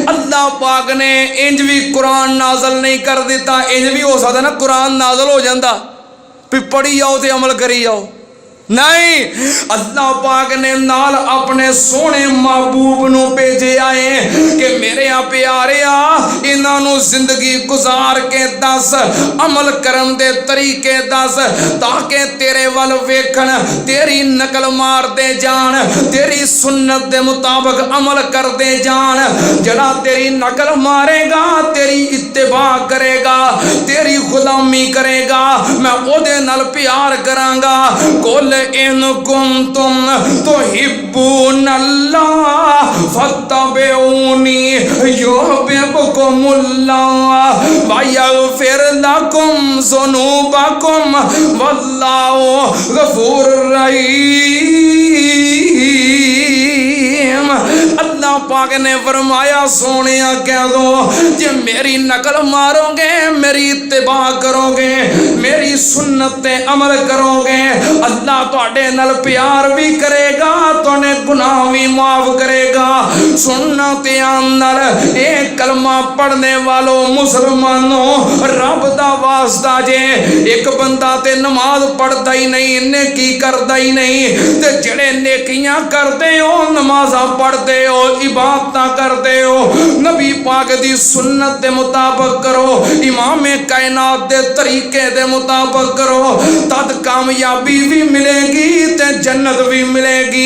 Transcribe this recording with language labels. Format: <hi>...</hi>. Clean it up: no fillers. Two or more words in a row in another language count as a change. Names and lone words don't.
<pa>ਅੱਲਾਹ ਪਾਕ ਨੇ ਇੰਜ ਭੀ ਕੁਰਾਨ ਨਾਜ਼ਿਲ ਨਹੀਂ ਕਰ ਦਿੱਤਾ, ਇੰਜ ਭੀ ਹੋ ਸਕਤਾ ਨਾ ਕੁਰਾਨ ਨਾਜ਼ਿਲ ਹੋ ਜਾਤਾ ਭੀ ਪੜ੍ਹੀ ਜਾਓ ਤੇ ਅਮਲ ਕਰੀ ਜਾਓ, ਨਹੀਂ ਅੱਲਾਹ ਪਾਕ ਨੇ ਨਾਲ ਅਪਣੇ ਸੋਣੇ ਮਹਿਬੂਬ ਨੂੰ ਭੇਜੇ ਆਏ ਕਿ ਮੇਰੇ ਪਿਆਰੇ ਇਨ੍ਹਾਂ ਨੂੰ ਜ਼ਿੰਦਗੀ ਗੁਜ਼ਾਰ ਕੇ ਦੱਸ, ਅਮਲ ਕਰਨ ਦੇ ਤਰੀਕੇ ਦੱਸ, ਤਾਕਿ ਤੇਰੇ ਵੱਲ ਵੇਖਣ, ਤੇਰੀ ਨਕਲ ਮਾਰ ਦੇ ਜਾਨ, ਤੇਰੀ ਸੁੰਨਤ ਦੇ ਮੁਤਾਬਿਕ ਅਮਲ ਕਰ ਦੇ ਜਾਨ। ਜੜਾ ਤੇਰੀ ਨਕਲ ਮਾਰੇਗਾ, ਤੇਰੀ ਇੱਤਿਬਾ ਕਰੇਗਾ, ਤੇਰੀ ਗ਼ੁਲਾਮੀ ਕਰੇਗਾ, ਮੈਂ ਓਦੇ ਨਾਲ ਪਿਆਰ ਕਰਾਂਗਾ।</pa> <ar>قل إن كنتم تحبون الله فاتبعوني يحببكم الله ويغفر لكم ذنوبكم والله غفور رحيم.</ar> <pa>ਅੱਲਾਹ ਪਾਕ ਨੇ ਫ਼ਰਮਾਇਆ ਸੋਣਿਆ ਕਹਿ ਦੋ ਜੇ ਮੇਰੀ ਨਕਲ ਮਾਰੋਗੇ, ਮੇਰੀ ਇੱਤਿਬਾ ਕਰੋਗੇ, ਮੇਰੀ ਸੁੰਨਤ ਤੇ ਅਮਲ ਕਰੋਗੇ, ਅੱਲਾਹ ਤੁਹਾਡੇ ਨਾਲ ਪਿਆਰ ਭੀ ਕਰੇਗਾ, ਤੁਹਾਡੇ ਗੁਨਾਹ ਭੀ ਮਾਫ਼ ਕਰੇਗਾ। ਸੁਨਨਾ ਧਿਆਨ ਨਾਲ ਏ ਕਲਮਾ ਪੜ੍ਹਨੇ ਵਾਲੋਂ ਮੁਸਲਮਾਨੋਂ, ਰੱਬ ਦਾ ਵਾਸਤਾ ਜੇ ਏਕ ਬੰਦਾ ਤੇ ਨਮਾਜ਼ ਪੜ੍ਹਦਾ ਹੀ ਨਹੀਂ, ਨੇਕੀ ਕਰਦਾ ਹੀ ਨਹੀਂ, ਤੇ ਜੇੜੇ ਨੇਕੀਆਂ ਕਰਦੇ ਹੋ, ਨਮਾਜ਼ਾਂ ਪੜ੍ਹਦੇ ਹੋ, ਇਬਾਦਤਾਂ ਕਰਦੇ ਹੋ, ਨਬੀ ਪਾਕ ਦੀ ਸੁੰਨਤ ਦੇ ਮੁਤਾਬਿਕ ਕਰੋ, ਇਮਾਮ ਕਾਇਨਾਤ ਦੇ ਤਰੀਕੇ ਦੇ ਮੁਤਾਬਿਕ ਕਰੋ, ਤਦ ਕਾਮਯਾਬੀ ਭੀ ਮਿਲੇਗੀ ਤੇ ਜੰਨਤ ਭੀ ਮਿਲੇਗੀ।</pa>